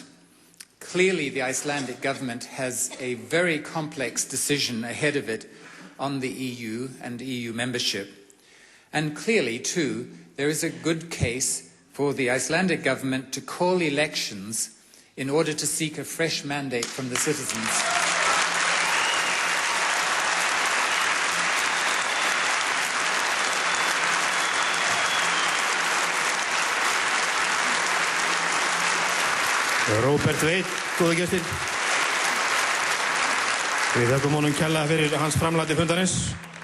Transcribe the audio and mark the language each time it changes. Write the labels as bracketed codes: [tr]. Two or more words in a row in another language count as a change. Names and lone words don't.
[en] Clearly the Icelandic government has a very complex decision ahead of it on the EU and EU membership. And clearly, too, there is a good case for the Icelandic government to call elections in order to seek a fresh mandate from the citizens. [is] Róbert Veit, góða gestir. Við þakkum honum kærlega fyrir hans framlag til fundarins.